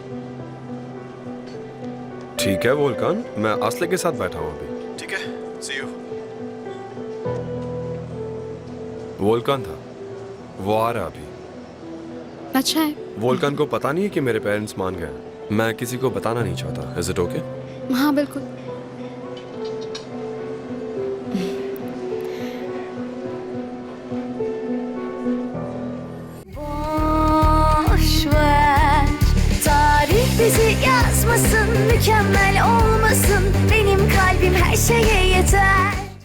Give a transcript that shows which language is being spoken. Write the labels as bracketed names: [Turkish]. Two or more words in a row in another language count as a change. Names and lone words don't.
[Hindi] ठीक है वोल्कान, मैं आस्ले के साथ बैठा हूँ अभी। ठीक है, [English] see you. [Hindi] वोल्कान था, वो आ रहा अभी। अच्छा है। वोल्कान को पता नहीं है कि मेरे पेरेंट्स मान गए। मैं किसी को बताना नहीं चाहता। [English] is it okay? [Hindi] हाँ बिल्कुल। [Turkish] Tarih bizi yazmasın, mükemmel olmasın. Benim kalbim her şeye yeter.